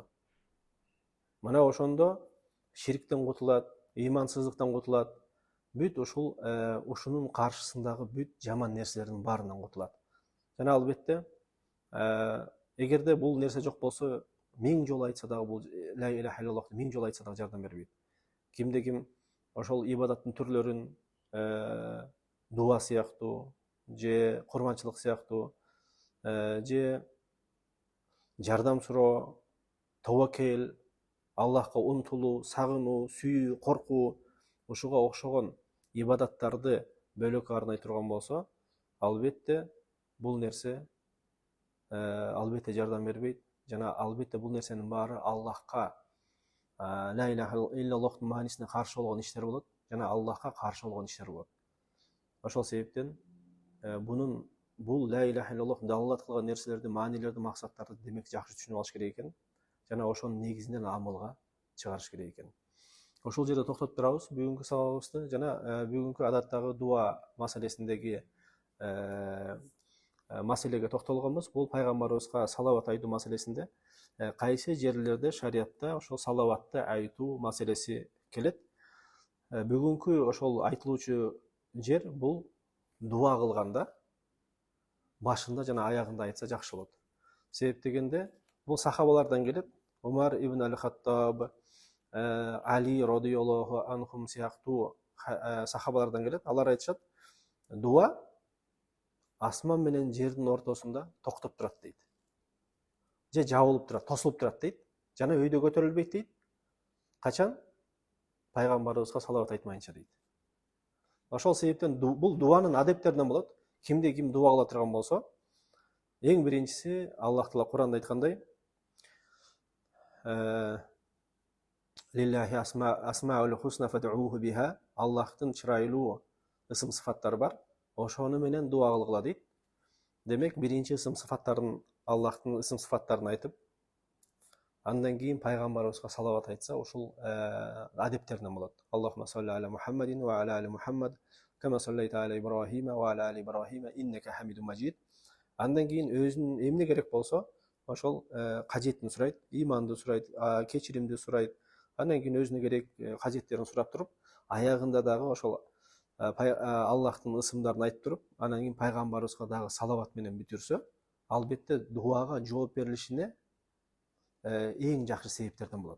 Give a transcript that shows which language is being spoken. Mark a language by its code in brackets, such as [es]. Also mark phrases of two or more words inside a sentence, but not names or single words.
[ky] Мына ошондо ширктен кутулат, ыймансыздыктан кутулат, бүт ушунун каршысындагы бүт жаман нерселердин баарынан кутулат. Жана албетте, эгерде бул нерсе жок болсо, 1000 жолу айтса дагы бул [ar] لا إله إلا الله [ky] 1000 жолу айтса дагы жардам бербейт. Кимде ким ошол ибадаттын түрлөрүн, дуа сыяктуу, же курманчылык сыяктуу, же жардам суроо, таваккел, Аллахка умтулуу, сагынуу, сүйүү, коркуу, ушуга окшогон ибадаттарды бөлөк арнай турган болсо, албетте бул нерсе албетте жардам бербейт, жана албетте бул нерсенин баары Аллахка, [ar] لا إله إلا الله [ky] маанисине каршы болгон иштер болот, жана Аллахка каршы болгон иштер болот. Ошол себептен бул [ar] لا إله إلا الله [ky] даллат кылган нерселерди, маанилерди, максаттарды демек жакшы түшүнүп алыш керек экен, жана ошонун негизинен амалга чыгарыш керек экен. Ошол жерде токтотуп турабыз бүгүнкү сабагыбызды, жана бүгүнкү адаттагы дуа маселесиндеги маселеге токтолгонбуз. Бул пайгамбарыбызга салават айтуу маселесинде кайсы жерлерде шариатта ошол салаватты айтуу маселеси келет. Бүгүнкү ошол айтылуучу жер бул дуа кылганда башында жана аягында айтса жакшы болот. Себеп дегенде, бул сахабалардан келет. Умар ибн аль-Хаттаб, Али [ar] رضي الله عنهم [ky] сыяктуу сахабалардан келет. Алар айтышат, дуа асман менен жердин ортосунда токтоп турат дейт. Же жабылып турат, тосулуп турат дейт. Жана өйдө көтөрүлбөйт дейт. Качан? Пайгамбарыбызга салават айтмайынча дейт. Ошол себептен бул дуанын адептеринен болот. Кимде ким дуа кыла турган болсо, эң биринчиси Аллах Таала Куранда айткандай, [ar] لله الأسماء الحسنى فادعوه بها, [ky] Аллахтын чырайлуу ысым сыфаттары бар, ошону менен дуа кылгыла дейт. Демек, биринчи ысым сыфаттарын, Аллахтын ысым сыфаттарын айтып, Андан кийин пайгамбарыбызга салават айтса, ушул адептеринен болот. [ar] اللهم صل على محمد وعلى آل محمد، كما صليت على إبراهيم وعلى آل إبراهيم إنك حميد مجيد. [ky] Андан кийин өзүнүн эмне керек болсо, ошол кажетин сурайт, иманды сурайт, кечиримди сурайт. Андан кийин өзүнө керек кажеттерин сурап туруп, аягында дагы ошол Аллахтын ысымдарын айтып туруп, анан кийин пайгамбарыбызга дагы салават менен бүтүрсө, албетте дуага жооп берилишине эң жакшы себептерден болот.